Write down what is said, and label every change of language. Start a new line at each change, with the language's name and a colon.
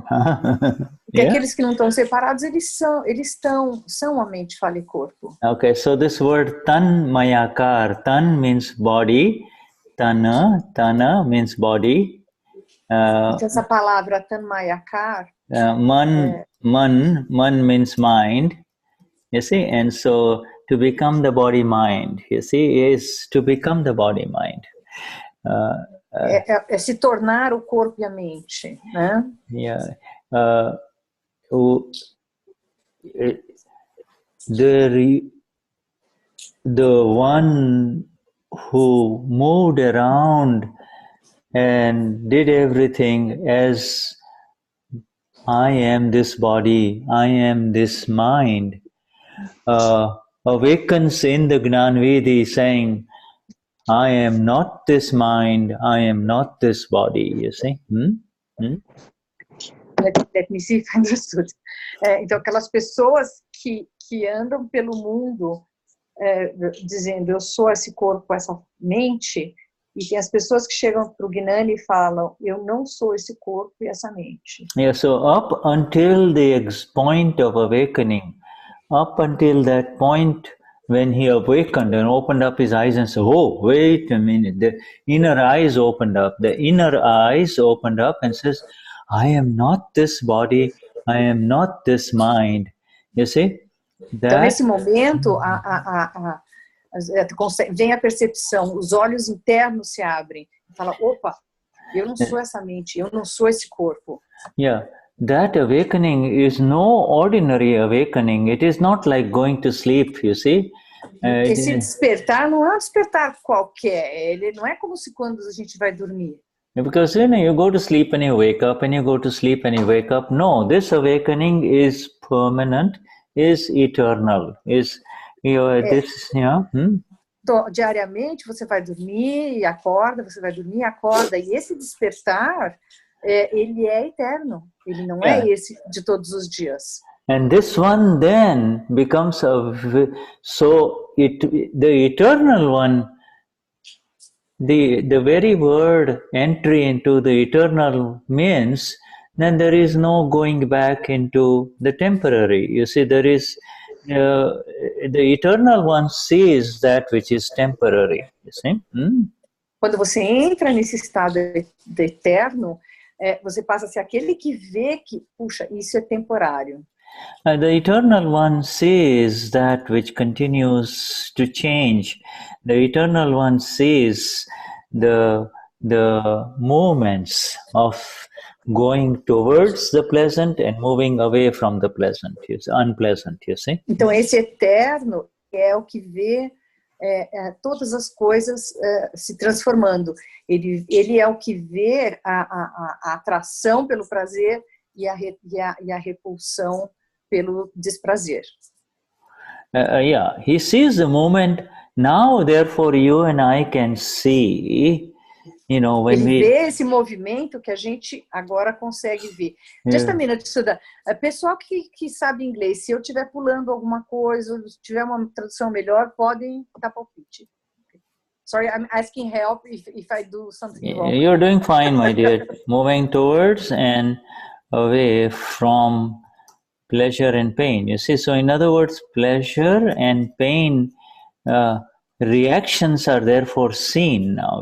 Portuguese: Porque aqueles que não estão separados, eles são a mente, fala e corpo.
English: Okay, so this word tan mayakar, tan means body, tana means body.
Portuguese: Então essa palavra tan mayakar,
English: man means mind, you see, and so to become the body mind, you see, is to become the body mind.
Portuguese: É se tornar o corpo e a mente, né?
English: Yeah. The one who moved around and did everything as I am this body, I am this mind, awakens in the Gnanvidi saying, I am not this mind, I am not this body, you see? Let me see if I understood.
Portuguese: Então, aquelas pessoas que andam pelo mundo dizendo, eu sou esse corpo, essa mente, e tem as pessoas que chegam para o Gnani e falam, eu não sou esse corpo e essa mente.
English: Yeah, so up until the point of awakening, up until that point when he awakened and opened up his eyes and said, oh, wait a minute, the inner eyes opened up. The inner eyes opened up and says, I am not this body, I am not this mind. You see?
Portuguese: Então, nesse momento, vem a percepção, os olhos internos se abrem. Fala, opa, eu não sou essa mente, eu não sou esse corpo.
English: Yeah. That awakening is no ordinary awakening. It is not like going to sleep, you see.
Portuguese: Esse despertar não é um despertar qualquer. Ele não é como se quando a gente vai dormir.
English: Because you go to sleep and you wake up, and you go to sleep and you wake up. No, this awakening is permanent, is eternal, is this.
Portuguese: Então, diariamente você vai dormir e acorda, você vai dormir e acorda. E esse despertar, ele é eterno. Ele não é esse de todos os dias.
English: And this one then becomes the eternal one. The very word entry into the eternal means then there is no going back into the temporary. You see, there is the eternal one sees that which is temporary. You see?
Portuguese: Quando você entra nesse estado do eterno, você passa a ser aquele que vê que, puxa, isso é temporário.
English: The eternal one sees that which continues to change. The eternal one sees the movements of going towards the pleasant and moving away from the pleasant, unpleasant, you see.
Portuguese: Então esse eterno é o que vê todas as coisas se transformando. Ele é o que vê a atração pelo prazer e a repulsão pelo desprazer.
English: Yeah, he sees the moment. Now, therefore, you and I can see, you know, when
Portuguese: Ele vê esse movimento que a gente agora consegue ver.
English: Just a minute, Shuddha.
Portuguese: Pessoal que sabe inglês, se eu estiver pulando alguma coisa, ou se tiver uma tradução melhor, podem dar palpite.
English: Sorry, I'm asking help if I do something wrong. You're doing fine, my dear. Moving towards and away from pleasure and pain. You see, so in other words, pleasure and pain reactions are therefore seen now.